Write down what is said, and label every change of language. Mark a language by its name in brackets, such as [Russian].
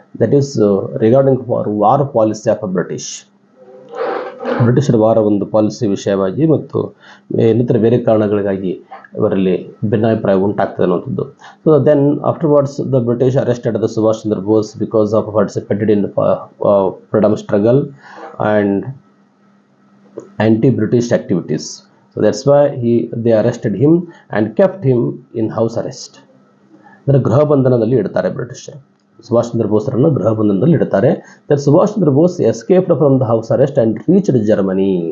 [English] that is regarding for war policy of [Kannada] ಬ್ರಿಟಿಷರ ವಾರ ಒಂದು ಪಾಲಿಸಿ ವಿಷಯವಾಗಿ ಮತ್ತು ಇನ್ನಿತರ ಬೇರೆ ಕಾರಣಗಳಿಗಾಗಿ ಇವರಲ್ಲಿ ಭಿನ್ನಾಭಿಪ್ರಾಯ ಉಂಟಾಗ್ತದೆ ಅನ್ನುವಂಥದ್ದು. [English] So then afterwards the British arrested the Subhash Chandra Bose because of participated in freedom struggle and anti-British activities. So that's why they arrested him and kept him in house arrest. [Kannada] ಅಂದರೆ ಗೃಹ ಬಂಧನದಲ್ಲಿ ಇಡ್ತಾರೆ ಬ್ರಿಟಿಷರು. ಸುಭಾಷ್ ಚಂದ್ರ ಬೋಸರನ್ನು ಗೃಹ ಬಂಧನದಲ್ಲಿ ಇಡ್ತಾರೆ. [English] That Subhash Chandra Bose escaped from the house arrest and reached Germany.